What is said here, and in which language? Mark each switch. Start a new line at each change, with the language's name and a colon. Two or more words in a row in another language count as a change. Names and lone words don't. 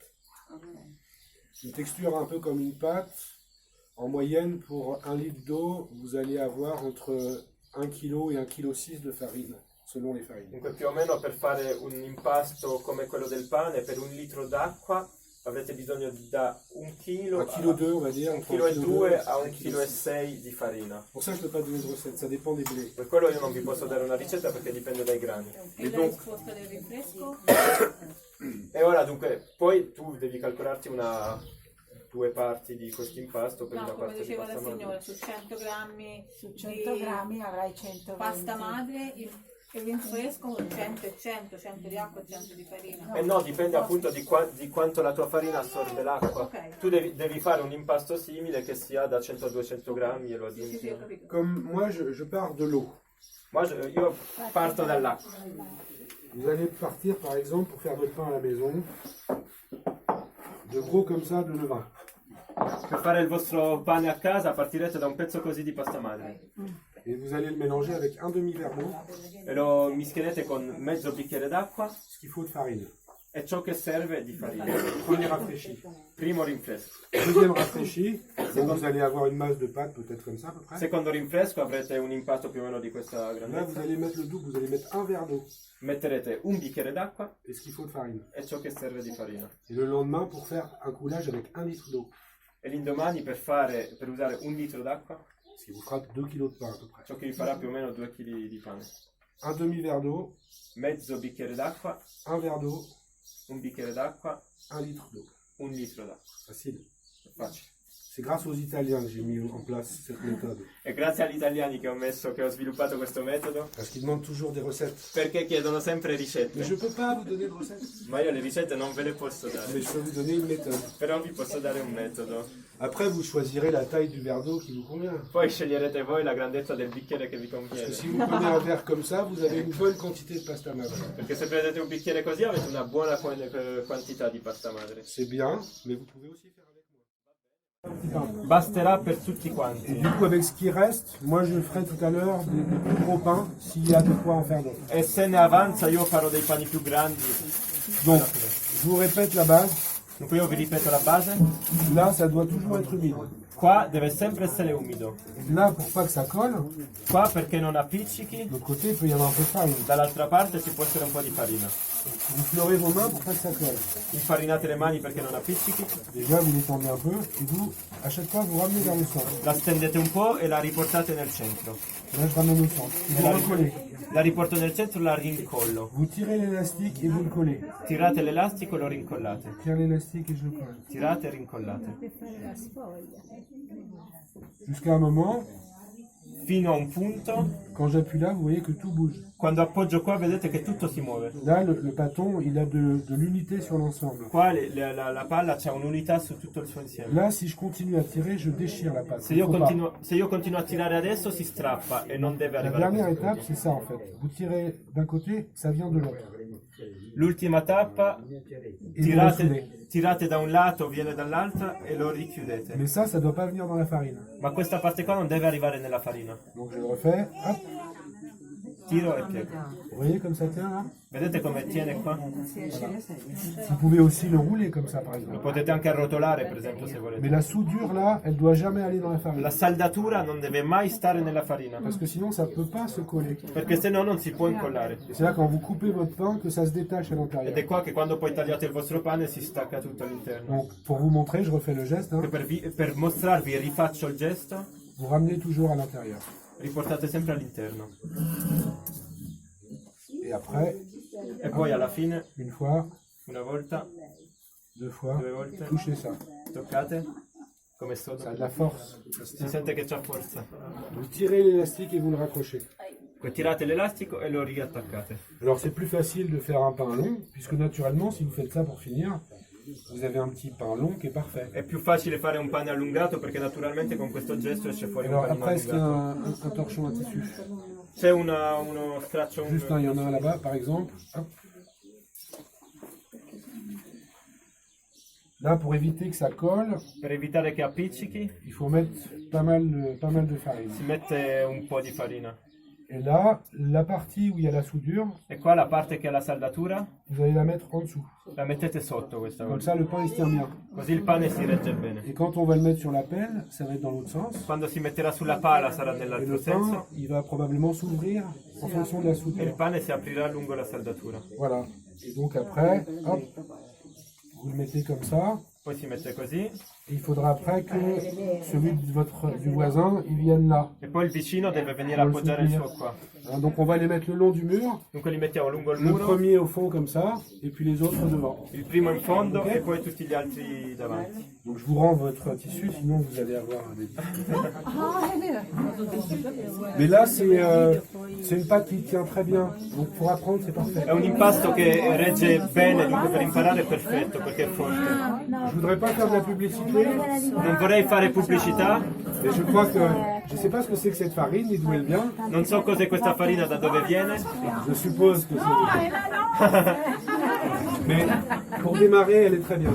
French: Ok. Une texture un peu comme une pâte, en moyenne, pour 1 litre d'eau, vous allez avoir entre 1 kg et 1,6 kg de farine, selon les farines.
Italian: Dunque più o meno per fare un impasto come quello del pane, per 1 litro d'acqua avrete bisogno da 1 chilo
French: 1,2 kg, on va dire. 1,2 entre kg a 1,2
Italian: 1,6 kg di farina.
French: Pour ça, je ne peux pas donner de recette, ça dépend des blés.
Italian: Per quello io non vi posso dare una ricetta perché dipende dai grani. E la risposta del rinfresco? E ora dunque, poi tu devi calcolarti 2 parti di questo impasto per No, una come parte di diceva la pasta signora, madre. su 100 grammi Su 100 di grammi avrai 120. pasta madre, il rinfresco 100 e 100, 100 di acqua e 100 di farina. E no, dipende appunto di quanto la tua farina assorbe l'acqua. Ok. Tu devi fare un impasto simile che sia da 100 a 200 grammi e lo Sì, aggiungi. sì, ho capito.
French: Comme moi, je pars de l'eau.
Italian: Io parto dall'acqua.
French: Vous allez partir, par exemple, pour faire votre pain à la maison, de gros comme ça de levain.
Italian: Per fare il vostro pane a casa partirete da un pezzo così di pasta madre
French: Et vous allez le mélanger avec un demi-verre d'eau,
Italian: e lo mischierete con mezzo bicchiere d'acqua
French: ce qu'il faut de farine.
Italian: e ciò che serve di farina.
French: Premier rafraîchi.
Italian: Primo rinfresco.
French: Deuxième rafraîchi, donc vous allez avoir une masse de pâte peut-être comme ça à peu près.
Italian: Secondo rinfresco avrete un impasto più o meno di questa
French: Là, vous
Italian: grandezza.
French: allez mettre le double, vous allez mettre un verre d'eau
Italian: Metterete un bicchiere d'acqua
French: et ce qu'il faut de farine.
Italian: e ciò che serve di farina.
French: Et le lendemain, pour faire un coulage avec 1 litre d'eau,
Italian: E l'indomani per usare 1 litro d'acqua,
French: ce qui vous fera 2 kg de pain à peu près.
Italian: ciò che vi farà più o meno 2 kg di pane.
French: Un demi-verre d'eau,
Italian: Mezzo bicchiere d'acqua,
French: un verre d'eau,
Italian: un bicchiere d'acqua,
French: 1 litre d'eau.
Italian: 1 litro d'acqua.
French: Facile.
Italian: Facile.
French: C'est grâce aux Italiens que j'ai mis en place cette méthode.
Italian: E grazie agli italiani che ho sviluppato questo metodo,
French: Parce qu'ils demandent toujours des recettes.
Italian: perché chiedono sempre
French: Mais je
Italian: ricette.
French: ne peux pas vous donner de recettes.
Italian: Ma io le ricette non ve le posso
French: Mais
Italian: dare,
French: je peux vous donner une méthode.
Italian: però vi posso dare un metodo.
French: Après, vous choisirez la taille du verre d'eau qui vous convient.
Italian: Poi sceglierete voi la grandezza del bicchiere che vi
French: Parce que
Italian: conviene.
French: si vous prenez un verre comme ça, vous avez une bonne quantité de
Italian: pasta madre. Perché se prendete un bicchiere così avete una buona quantità di pasta madre.
French: C'est bien, mais vous pouvez aussi faire avec moi.
Italian: Basterà per tutti
French: Et
Italian: quanti.
French: du coup, avec ce qui reste, moi je ferai tout à l'heure des plus gros pains s'il y a de quoi en faire d'autres.
Italian: E se ne avanza io farò dei pani più grandi.
French: Donc, je vous répète la base.
Italian: Dunque io vi ripeto la base.
French: Là, ça doit toujours être humide.
Italian: Qua deve sempre essere umido.
French: Là, pour pas que ça colle, de
Italian: Qua perché non appiccichi.
French: l'autre côté, il peut y avoir un peu de farine.
Italian: Dall'altra parte ci può essere un po' di farina.
French: Vous fleurez vos mains pour pas que ça colle.
Italian: Infarinate le mani perché non appiccichi.
French: Déjà, vous l'étendez un peu, et vous, à chaque fois, vous ramenez vers le centre.
Italian: La stendete un po' e la riportate nel centro.
French: Là, je ramène au centre. Et vous recollez.
Italian: La riporto nel centro e la rincollo.
French: Vous tirez l'élastique et vous le collez.
Italian: Tirate l'elastico e lo rincollate.
French: Tire l'élastique et je le colle.
Italian: Tirate e rincollate.
French: Jusqu'à un moment,
Italian: Fino a un punto,
French: quand j'appuie là, vous voyez que tout bouge.
Italian: quando appoggio qua vedete che tutto si muove.
French: Là, le bâton, il a de l'unité sur l'ensemble.
Italian: Qua la palla c'ha un'unità su tutto il suo insieme.
French: Là, si je continue à tirer, je déchire la pâte.
Italian: Se io,
French: Faut pas.
Italian: continuo a tirare adesso si strappa e non deve
French: La
Italian: arrivare a
French: dernière
Italian: questo
French: étape,
Italian: punto.
French: c'est ça en fait. Vous tirez d'un côté, ça vient de l'autre.
Italian: L'ultima tappa,
French: Et vous refoulez.
Italian: tirate da un lato, viene dall'altra e lo richiudete.
French: Mais ça doit pas venir dans la farine.
Italian: Ma questa parte qua non deve arrivare nella farina.
French: Donc je le refais. Hop.
Italian: tiro e piego.
French: Vous voyez comme ça tient là?
Italian: Vedete come tiene qua?
French: Vous pouvez aussi le rouler comme ça par
Italian: Lo
French: exemple.
Italian: potete anche arrotolare, per esempio, se
French: Mais
Italian: volete.
French: la soudure là, elle doit jamais aller dans la farine.
Italian: La saldatura non deve mai stare nella farina,
French: Parce que sinon ça peut pas se coller.
Italian: perché se no non si può incollare.
French: Et c'est là quand vous coupez votre pain que ça se détache à
Italian: Ed
French: l'intérieur.
Italian: è qua che quando poi tagliate il vostro pane si stacca tutto all'interno.
French: Donc pour vous montrer, je refais le geste. Hein.
Italian: E per mostrarvi rifaccio il gesto,
French: Vous ramenez toujours à l'intérieur.
Italian: riportate sempre all'interno.
French: Et après,
Italian: E poi alla fine,
French: une fois,
Italian: una volta,
French: deux fois,
Italian: due volte,
French: touchez ça.
Italian: toccate, come
French: Ça a
Italian: sono.
French: de la force.
Italian: Si sente che c'ha forza.
French: Vous tirez l'élastique et vous le raccrochez.
Italian: Poi tirate l'elastico e lo riattaccate.
French: Alors c'est plus facile de faire un pain long, puisque naturellement, si vous faites ça pour finir, vous avez un petit pain long qui est parfait.
Italian: È più facile fare un pane allungato perché naturalmente con questo gesto esce fuori un
French: Alors
Italian: panino
French: après, est-ce qu'il y a
Italian: allungato.
French: un torchon à tissu?
Italian: C'è uno straccio,
French: Juste un, il y en a un là-bas, par exemple. Hop. Là, pour éviter que ça colle,
Italian: per evitare che appiccichi,
French: il faut mettre pas mal de farine.
Italian: si mette un po' di farina.
French: Et là, la partie où il y a la soudure,
Italian: E qua la parte che ha la saldatura,
French: vous allez la mettre en dessous.
Italian: la mettete sotto questa
French: Comme
Italian: cosa.
French: ça, le pain, il se tient bien.
Italian: Così il pane si regge bene.
French: Et quand on va le mettre sur la pelle, ça va être dans l'autre sens.
Italian: Quando si metterà sulla pala sarà
French: Et
Italian: nell'altro
French: le pain,
Italian: senso
French: il va probablement s'ouvrir en fonction de la
Italian: e il
French: soudure.
Italian: pane si aprirà lungo la saldatura.
French: Voilà. Et donc après, hop, vous le mettez comme ça. Poi si mette così Et il faudra après que celui du voisin, il vienne là. e poi il vicino deve venire a appoggiare il suo qua. Hein, donc on va les mettre le long du mur. Dunque li mettiamo lungo il Le muro, premier au fond comme ça, et puis les autres devant. il primo in fondo e poi tutti gli altri davanti. Donc je vous rends votre tissu, sinon vous allez avoir des difficultés. Mais là, c'est une pâte qui tient très bien. Donc pour apprendre, c'est parfait.
Italian: È un impasto che regge bene, dunque per imparare è perfetto perché è forte.
French: Je voudrais pas faire de la publicité,
Italian: Non vorrei fare pubblicità,
French: mais je crois que je sais pas ce que c'est que cette farine et d'où elle vient.
Italian: non so cos'è questa farina, da dove viene,
French: Je suppose que c'est. Mais pour démarrer, elle est très bien.